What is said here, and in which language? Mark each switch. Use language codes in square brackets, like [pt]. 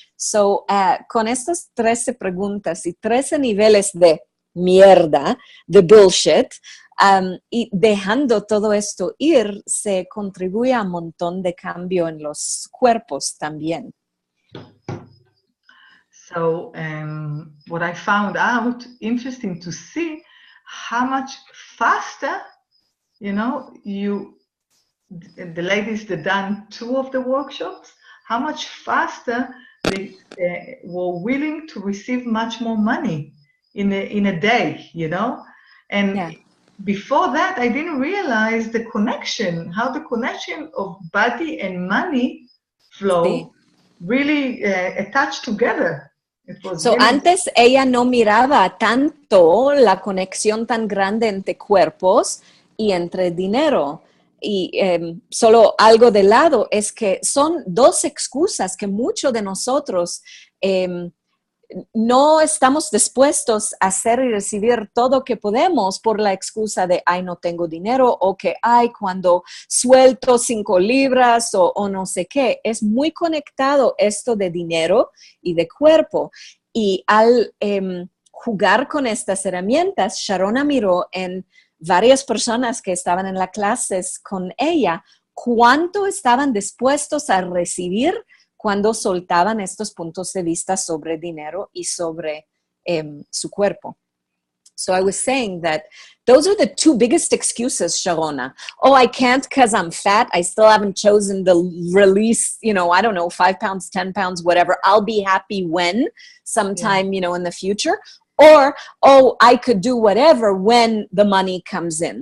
[es] So, con estas 13 preguntas y 13 niveles de mierda, de bullshit, y dejando todo esto ir, se contribuye a un montón de cambio en los cuerpos también. [en] So, what I found out, interesting to see, how much faster, you know, the ladies that done 2 of the workshops, how much faster they were willing to receive much more money in a day, you know? And before that, I didn't realize the connection, how the connection of body and money flow really attached together. [es] So, antes ella no miraba tanto la conexión tan grande entre cuerpos y entre dinero. Y solo algo de lado es que son 2 excusas que muchos de nosotros no estamos dispuestos a hacer y recibir todo que podemos por la excusa de, ay, no tengo dinero, o que, ay, cuando suelto 5 libras o no sé qué. Es muy conectado esto de dinero y de cuerpo. Y al jugar con estas herramientas, Sharona miró en varias personas que estaban en las clases con ella, cuánto estaban dispuestos a recibir cuando soltaban estos puntos de vista sobre dinero y sobre su cuerpo. [en] So I was saying that those are the 2 biggest excuses, Sharona. Oh, I can't because I'm fat. I still haven't chosen the release, you know, I don't know, 5 pounds, 10 pounds, whatever. I'll be happy when sometime, you know, in the future. Or, oh, I could do whatever when the money comes in.